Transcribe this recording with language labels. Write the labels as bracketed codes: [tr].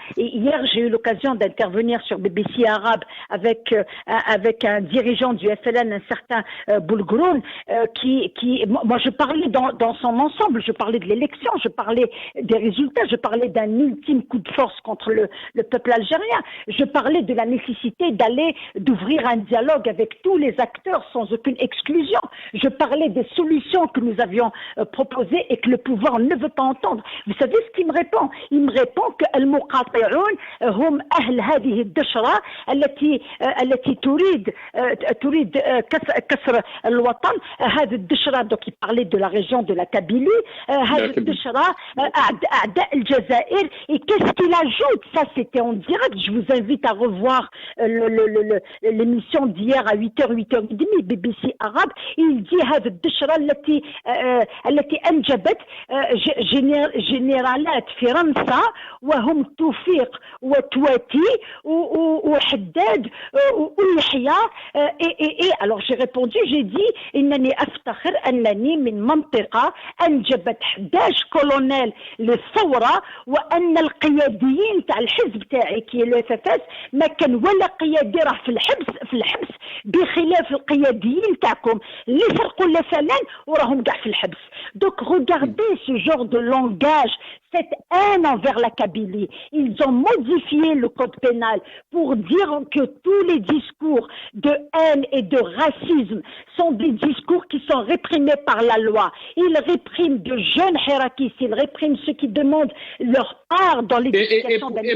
[fr] Et hier, j'ai eu l'occasion d'intervenir sur BBC Arabe avec un dirigeant du FLN, un certain Boulgroun, moi je parlais dans son ensemble, je parlais de l'élection, je parlais des résultats, je parlais d'un ultime coup de force contre le peuple algérien, je parlais de la nécessité d'ouvrir un dialogue avec tous les acteurs sans aucune exclusion, je parlais des solutions que nous avions proposées et que le pouvoir ne veut pas entendre. Vous savez ce qu'il me répond? Il me répond que [ar] المقاطعون هم أهل هذه الدشرة التي تريد كسر الوطن. هذه الدشرة, [fr] donc il parlait de la région de la Kabylie, [ar] هذه الدشرة أعداء الجزائر. [fr] Et qu'est-ce qu'il ajoute? Ça c'était en direct, je vous invite à revoir l'émission d'hier à 8h30 BBC Arabe. Il dit [ar] هذه الدشرة التي أنجبت جنرالات فرنسا وهم توفيق وتواتي وحداد ويحيى. [fr] Alors j'ai répondu, j'ai dit [ar] إنني أفتخر أنني من منطقة أنجبت 11 كولونيل للثورة, وأن القياديين تاع الحزب تاعي كي الFFS ما كان ولا قيادي راه في الحبس بخلاف القياديين تاعكم اللي سرقوا الفلان وراهم كاع في الحبس. [fr] Donc regardez ce genre de langage, cette haine envers la Kabylie. Ils ont modifié le code pénal pour dire que tous les discours de haine et de racisme sont des discours qui sont réprimés par la loi. Ils répriment de jeunes hirakis, ils répriment ceux qui demandent leur part dans l'éducation d'un État.